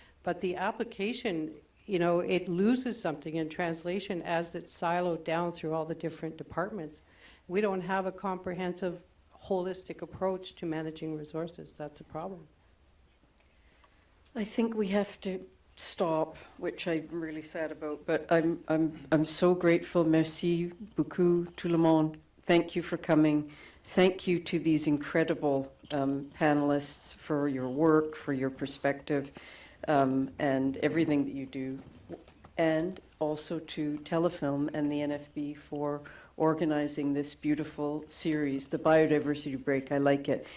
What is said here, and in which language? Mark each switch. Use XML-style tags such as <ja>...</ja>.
<en>But the application, it loses something in translation as it's siloed down through all the different departments. We don't have a comprehensive, holistic approach to managing resources. That's a problem. I think we have to stop, which I'm really sad about, but I'm so grateful.</en> <fr>Merci beaucoup tout le monde.</fr> <en>Thank you for coming. Thank you to these incredible panelists for your work, for your perspective, and everything that you do. And also to Telefilm and the NFB for organizing this beautiful series, the Biodiversity Break. I like it.</en>